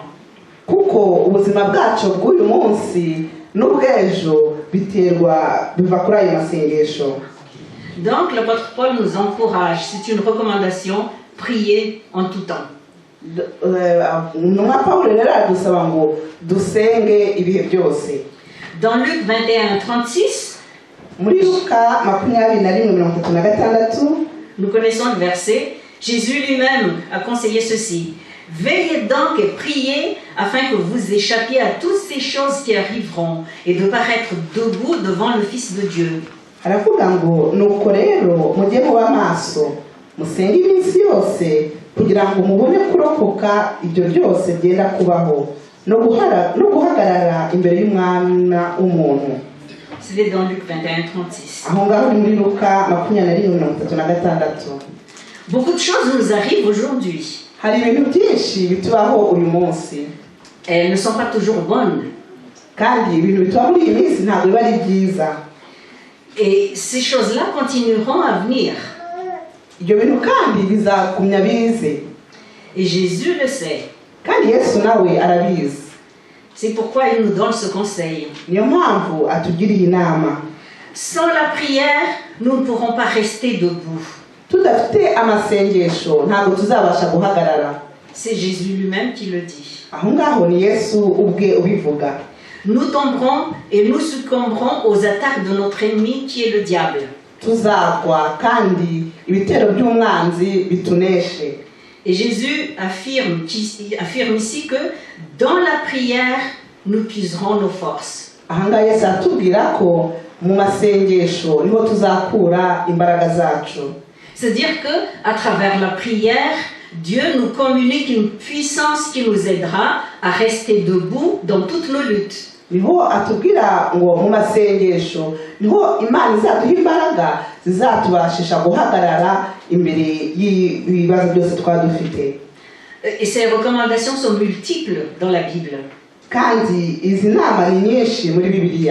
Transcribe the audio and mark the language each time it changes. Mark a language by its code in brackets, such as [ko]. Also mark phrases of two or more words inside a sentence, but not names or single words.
[rw] Kuko ubuzima bwacu bw'uyu munsi n'ubw'ejo biva kuri ayo masengesho. [fr] Donc l'apôtre Paul nous encourage, c'est une recommandation, prier en tout temps. [rw] Intumwa Pawulo rero aradusaba ngo dusenge ibihe byose. [fr] Dans Luc 21:36, [rw] muri Luka 21:36, [fr] nous connaissons le verset. Jésus lui-même a conseillé ceci: veillez donc et priez afin que vous échappiez à toutes ces choses qui arriveront et de paraître debout devant le Fils de Dieu. [rw] Aravuga ngo nuko rero mujye muba maso musenge iminsi yose kugira ngo mubone kurokoka ibyo byose byenda kubaho no guhagarara imbere y'umwana w'umuntu. [fr] C'était dans Luc 21:36. [rw] Aho ngaho muri Luka 21:36. [fr] Beaucoup de choses nous arrivent aujourd'hui. [rw] Hari ibintu byinshi bitubaho uyu munsi. [fr] Elles ne sont pas toujours bonnes. [rw] Kandi ibintu bitubaho muri iyi minsi ntabwo biba ari byiza. [fr] Et ces choses-là continueront à venir. [rw] Ibyo bintu kandi bizakumya bize. [fr] Et Jésus le sait. [rw] Kandi Yesu nawe arabizi. [fr] C'est pourquoi il nous donne ce conseil. [rw] Niyo mpamvu atugiriye inama. [fr] Sans la prière, nous ne pourrons pas rester debout. [rw] Tudafite amasengesho ntabwo tuzabasha guhagarara. [fr] C'est Jésus lui-même qui le dit. [rw] Aho ngaho ni Yesu ubwe ubivuga. [fr] Nous tomberons et nous succomberons aux attaques de notre ennemi qui est le diable. [rw] Tuzagwa kandi ibitero by'umwanzi bituneshe. [fr] Et Jésus affirme ici que dans la prière, nous puiserons nos forces. [rw] Aha ngaha Yesu atubwira ko mu masengesho niho tuzakura imbaraga zacu. [fr] C'est-à-dire que à travers la prière, Dieu nous communique une puissance qui nous aidera à rester debout dans toutes nos luttes. [rw] Niho atubwira ngo mu masengesho niho Imana izaduha imbaraga zizatubashisha guhagarara imbere y'ibibazo byose twadufite. [fr] Et ces recommandations sont multiples dans la Bible. [rw] Kandi izi nama ni nyinshi muri Bibiliya.